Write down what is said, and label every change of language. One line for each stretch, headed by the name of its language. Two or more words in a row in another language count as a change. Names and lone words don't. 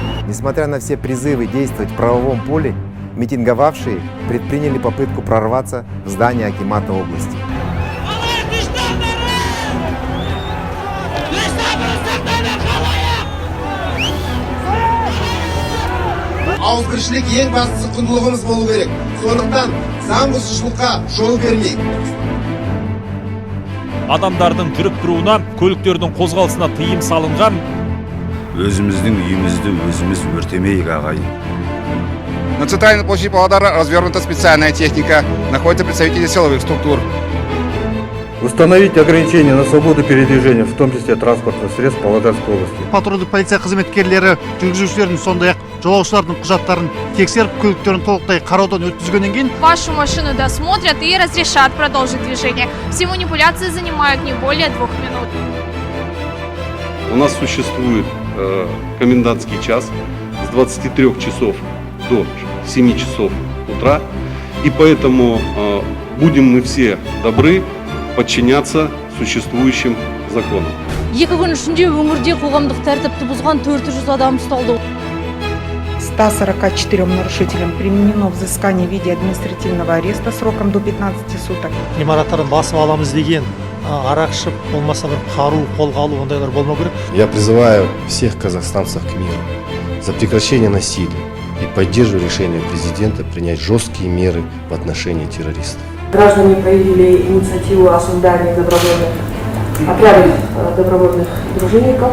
Russian: Несмотря на все призывы действовать в правовом поле, митинговавшие предприняли попытку прорваться в здание акимата области.
Kazakh: Ауызбіршілік ең бастысы құндылығымыз болу керек. Сондықтан заң бұзушылыққа жол бермейік. Адамдардың жүріп тұруына, көліктердің қозғалысына тыйым салынған. Өзіміздің үйімізді өзіміз өртемейік, ағайын.
Russian: На центральной площади Павлодара развернута специальная техника. Находятся представители силовых структур. Установить ограничения на свободу передвижения, в том числе транспортных средств Павлодарской области.
Kazakh: Патрульдік полиция қызметкерлері жүргізушілердің сондай-ақ жолаушылардың құжаттарын тексеріп, көліктерін толықтай қараудан өткізгеннен кейін
Russian: вашу машину досмотрят и разрешат продолжить движение. Все манипуляции занимают не более 2 минут. У нас существует комендантский час с 23 часов до 7 часов утра, и поэтому будем мы все добры подчиняться существующим законам.
Kazakh: 2 күн ішінде өңірде қоғамдық тәртіпті бұзған 400 адам ұсталды.
Russian: 144 нарушителям применено взыскание в виде административного ареста сроком до 15 суток.
Kazakh: ғимараттарын басып аламыз деген арақ ішіп, болмаса бір қару қолға алу ондайлар болмау керек.
Russian: Я призываю всех казахстанцев к миру, за прекращение насилия и поддерживаю решение президента принять жесткие меры в отношении террористов. Граждане проявили инициативу о создании отрядов добровольных дружинников.